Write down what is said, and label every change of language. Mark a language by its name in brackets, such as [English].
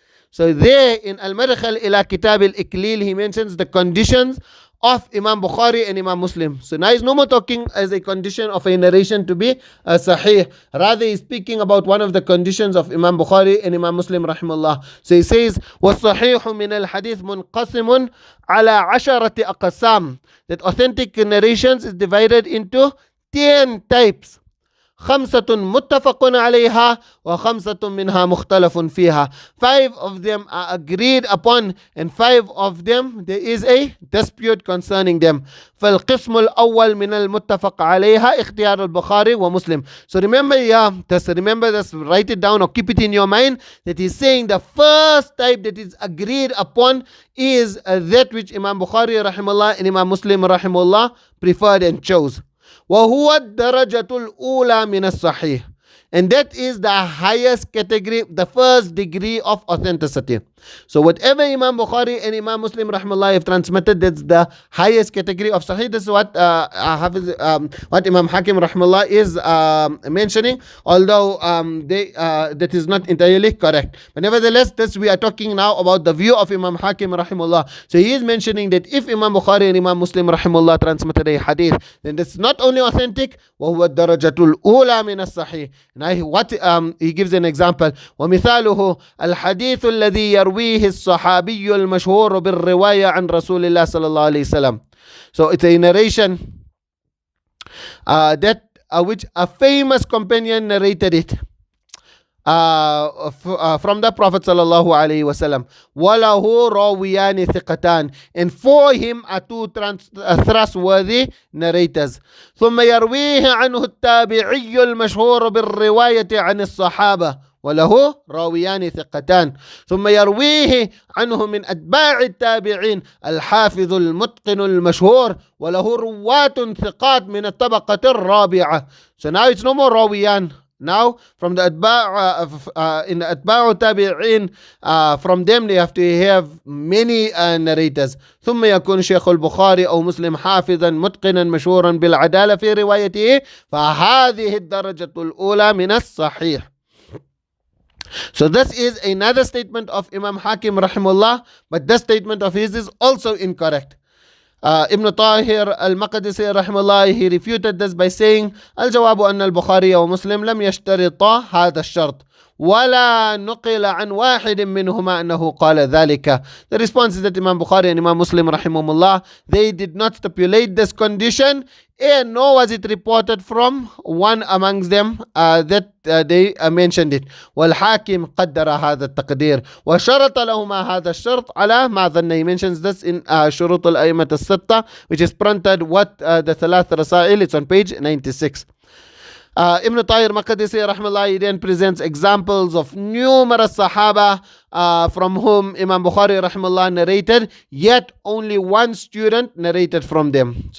[English] So there in Al-Madkhal ila Kitab al-Iklil he mentions the conditions of Imam Bukhari and Imam Muslim. So now he's no more talking as a condition of a narration to be sahih. Rather he's speaking about one of the conditions of Imam Bukhari and Imam Muslim rahimahullah. So he says, [Arabic] وَالصَّحِيحُ مِنَ الْحَدِيثِ مُنْقَسِمٌ عَلَى عَشَرَةِ أَقْسَامٍ. [English] That authentic narrations is divided into 10 types. [Arabic] خمسة متفق عليها وخمسة منها مختلف فيها. [English] 5 of them are agreed upon and 5 of them there is a dispute concerning them. [Arabic] فالقسم الأول من المتفق عليها اختيار البخاري ومسلم. [English] So remember this, write it down or keep it in your mind, that he's saying the first type that is agreed upon is that which Imam Bukhari rahimahullah and Imam Muslim rahimahullah preferred and chose. [Arabic] وهو الدرجة الأولى من الصحيح. [English] And that is the highest category, the first degree of authenticity. So whatever Imam Bukhari and Imam Muslim rahimahullah have transmitted, that's the highest category of Sahih. This is what what Imam Hakim rahimahullah is mentioning, although that is not entirely correct. But nevertheless, this we are talking now about the view of Imam Hakim rahimahullah. So he is mentioning that if Imam Bukhari and Imam Muslim rahimahullah transmitted a hadith, then this is not only authentic, [Arabic] وهو الدرجة الأولى من الصحيح. [English] And what he gives an example. [Arabic] ومثاله الحديث الذي يرويه الصحابي المشهور بالرواية عن رسول الله صلى الله عليه وسلم. [English] So it's a narration that which a famous companion narrated it. from the Prophet sallallahu alaihi wasallam. [Arabic] وَلَهُ رَاوِيَانِ ثِقَتَانِ, [English] and for him are two trustworthy narrators. [Arabic] ثم يرويه عنه التابعي المشهور بالرواية عن الصحابة وله راويان ثقتان. ثم يرويه عنه من أتباع التابعين الحافظ المتقن المشهور وله رواة ثقات من الطبقة الرابعة. [English] So now it's no more راويان. Now from the in the أتباع التابعين, from them they have to have many narrators. [Arabic] ثم يكون شيخ البخاري أو مسلم حافظا متقنا مشهورا بالعدالة في روايته فهذه الدرجة الأولى من الصحيح. [English] So this is another statement of Imam Hakim rahimahullah, but this statement of his is also incorrect. Ibn Tahir al-Maqdisi rahimahullah, he refuted this by saying, [Arabic] الجواب أن البخاري ومسلم لم يشترطا هذا الشرط ولا نقل عن واحد منهما أنه قال ذلك. [English] The response is that Imam Bukhari and Imam Muslim rahimahumullah, they did not stipulate this condition, and nor was it reported from one amongst them that they mentioned it. [Arabic] والحاكم قدر هذا التقدير وشرط لهما هذا الشرط على ما ظن. [English] He mentions this in شروط الأئمة الستة, which is printed the ثلاث رسائل. It's on page 96. Ibn Tahir Maqdisi rahmallah, he then presents examples of numerous Sahaba from whom Imam Bukhari rahmallah narrated, yet only one student narrated from them.